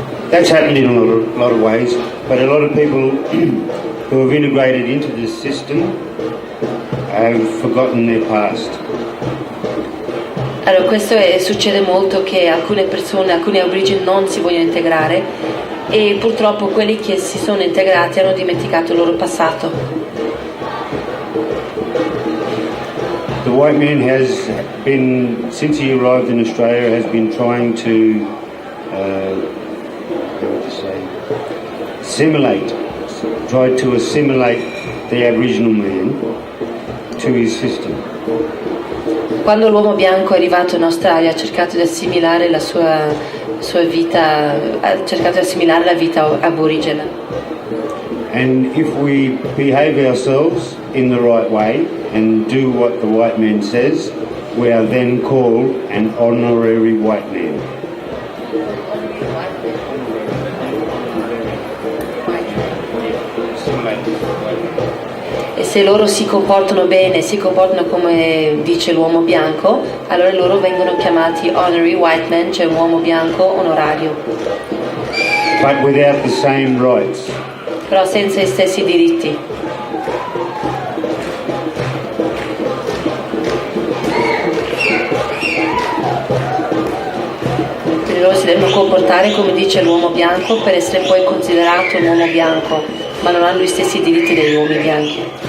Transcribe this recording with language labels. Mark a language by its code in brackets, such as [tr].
[en] That's happened in a lot of ways, but a lot of people who have integrated into this system have forgotten their past. [it] Allora, succede molto che alcune persone, alcuni aborigeni non si vogliono integrare e purtroppo quelli che si sono integrati hanno dimenticato il loro passato. [en] The white man has been, since he arrived in Australia, has been trying to assimilate the Aboriginal man to his system. [it] Quando l'uomo bianco è arrivato in Australia ha cercato di assimilare la sua vita, ha cercato di assimilare la vita aborigena. [en] And if we behave ourselves in the right way and do what the white man says, we are then called an honorary white man. [it] E se loro si comportano bene, si comportano come dice l'uomo bianco, allora loro vengono chiamati [en] honorary white man, [it] cioè un uomo bianco onorario. [en] But without the same rights. [it] Però senza i stessi diritti. Quindi loro si devono comportare come dice l'uomo bianco per essere poi considerato un uomo bianco, ma non hanno gli stessi diritti degli uomini bianchi.